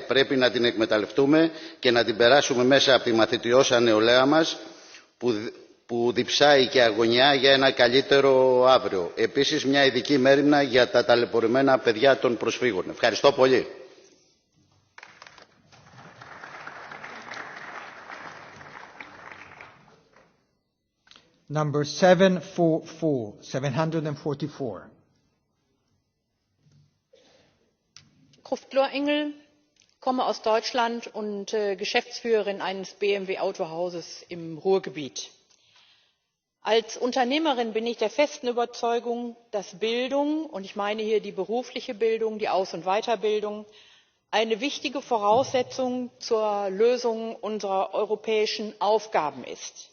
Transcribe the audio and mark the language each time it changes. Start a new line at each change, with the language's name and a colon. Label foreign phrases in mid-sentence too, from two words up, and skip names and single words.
Greek: Πρέπει να την εκμεταλλευτούμε και να την περάσουμε μέσα από τη μαθητιώσα νεολαία μας που διψάει και αγωνιά για ένα καλύτερο αύριο. Επίσης μια ειδική μέριμνα για τα ταλαιπωρημένα παιδιά των προσφύγων. Ευχαριστώ πολύ.
English: Number 744.
German: Engel, komme aus Deutschland und Geschäftsführerin eines BMW Autohauses im Ruhrgebiet. Als Unternehmerin bin ich der festen Überzeugung, dass Bildung, und ich meine hier die berufliche Bildung, die Aus- und Weiterbildung, eine wichtige Voraussetzung zur Lösung unserer europäischen Aufgaben ist.